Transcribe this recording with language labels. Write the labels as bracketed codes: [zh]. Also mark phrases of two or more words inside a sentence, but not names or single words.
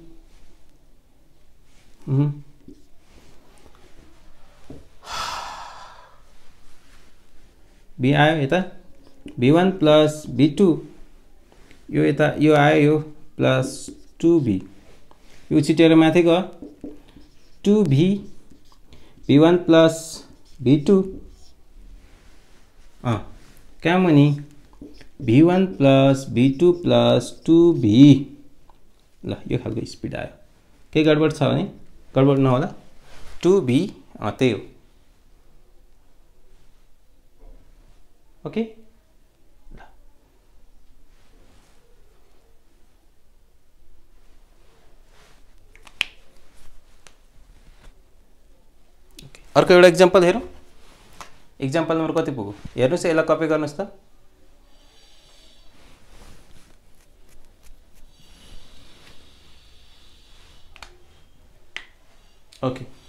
[ne] v आयो यता v1 प्लस v2 यो यता यो आयो यो प्लस 2v यो छिटेर माथि गयो 2v v1 plus v2 क्या मनी v1 plus v2 plus 2v ल यो खालको स्पिड आयो के गडबड छ भने गडबड नहोला 2v त्यही हो ओके अर्को एउटा एक्जाम्पल हेरौँ एक्जाम्पल नम्बर कति पुग्यो हेर्नुस् यसलाई कपी गर्नुस् त ओके